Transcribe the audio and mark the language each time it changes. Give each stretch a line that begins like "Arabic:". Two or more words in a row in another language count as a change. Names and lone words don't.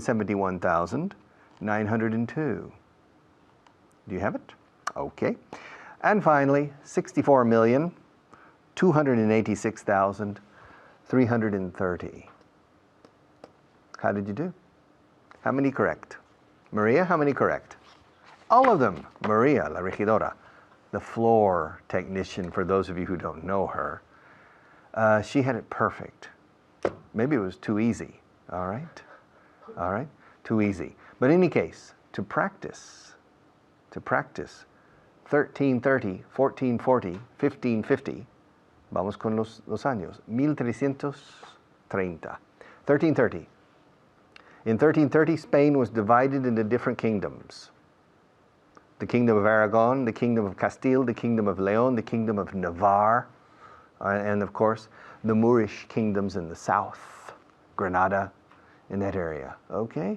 English: 4,671,902. Do you have it? Okay. And finally, 64,286,330. How did you do? How many correct? Maria, how many correct? All of them.
Spanish: Maria, la regidora,
English: the floor technician, for those of you who don't know her. She had it perfect. Maybe it was too easy. All right? All right? Too easy. But in any case, to practice 1330, 1440, 1550,
Spanish: vamos con los años, 1330. 1330.
English: In 1330, Spain was divided into different kingdoms. The Kingdom of Aragon, the Kingdom of Castile, the Kingdom of Leon, the Kingdom of Navarre, and of course, the Moorish kingdoms in the south, Granada, in that area, okay?